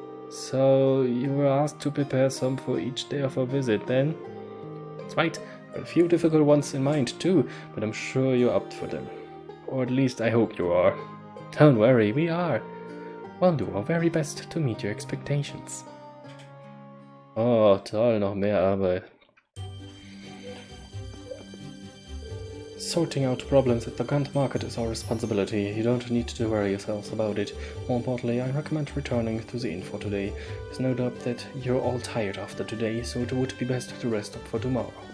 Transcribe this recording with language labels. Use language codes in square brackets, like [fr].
[en] So you were asked to prepare some for each day of our visit, then? That's right, I've got a few difficult ones in mind too, but I'm sure you're up for them. Or at least I hope you are. Don't worry, we are. We'll do our very best to meet your expectations. [de] Oh, toll, noch mehr Arbeit. [en] Sorting out problems at the Grand Market is our responsibility. You don't need to worry yourselves about it. More importantly, I recommend returning to the inn for today. There's no doubt that you're all tired after today, so it would be best to rest up for tomorrow.